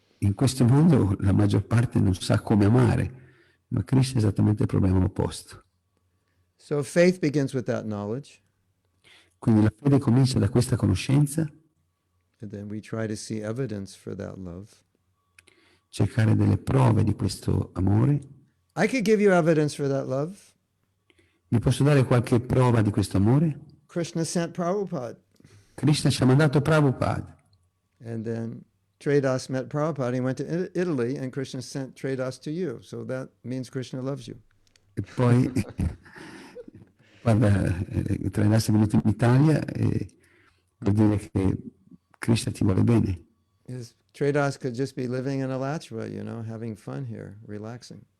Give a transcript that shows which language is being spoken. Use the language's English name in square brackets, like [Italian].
[Italian] In questo mondo la maggior parte non sa come amare, ma Krishna è esattamente il problema opposto. [English] So faith begins with that knowledge. [Italian] Quindi la fede comincia da questa conoscenza, [English] And then we try to see evidence for that love. [Italian] cercare delle prove di questo amore. [English] I could give you evidence for that love. [Italian] Vi posso dare qualche prova di questo amore? [English] Krishna sent Prabhupada. [Italian] Krishna ci ha mandato Prabhupada. [English] And then Tradas met Prabhupada. He went to Italy and Krishna sent Tradas to you. So that means Krishna loves you. [Italian] E poi guarda, Tradas è venuto in Italia e vuol dire che Krishna ti vuole bene. [English] Tradas could just be living in Alachua, you know, having fun here, relaxing.